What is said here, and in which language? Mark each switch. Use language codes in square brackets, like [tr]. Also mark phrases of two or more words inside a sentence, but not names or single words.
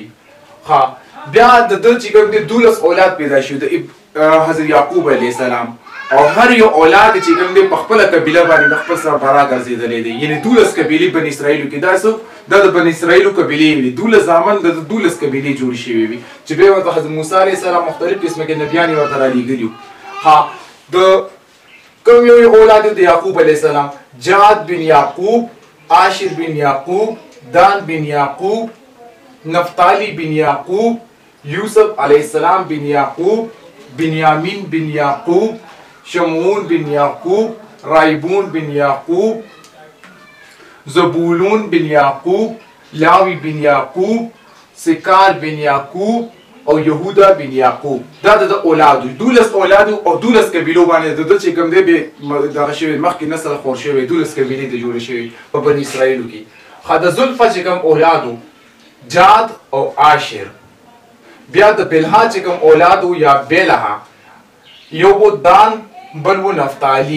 [ps] ها بیا د دوه چې کوم دی 12 اولاد پیدا شو د حضرت یعقوب [ar] علیه السلام [ps] او هر یو اولاد چې کوم دی په خپل قبیله باندې خپل سربراه ګرځېدلی دی یعنی 12 قبیلې بني اسرائیلو کې دا څه د بني اسرائیلو قبیلې وي 12 زامن د 12 قبیلې جوړ شوي وي چې بیا ورته حضرت موسی [ar] علیه السلام [ps] مختلف قسمه کې نبیان ورته رالیږلي. ها د کوم یو اولاد د یعقوب [ar] علیه السلام [ps] جاد بن یعقوب عاشر بن یعقوب دان بن یعقوب نفتالی بن یعقوب یوسف [ar] علیه السلام [ps] بن یعقوب بنیامین بن یعقوب شمعون بن یعقوب رایبون بن یعقوب زبولون بن یعقوب لاوی بن یعقوب سکار بن یعقوب او یهودا بن یعقوب. دا د اولادو 12 اولادو او 12 قبیلو باندې د چې کوم دی به دغه شوی مخکې نسل خور شوی 12 قبیلې د جوړ شوی په بني اسرائیلو کې. خاطر زلفا چې کوم اولادو جاد او عاشر. بیا د بلها چې کوم اولادو یا بلها یو دان بل و نفتالی.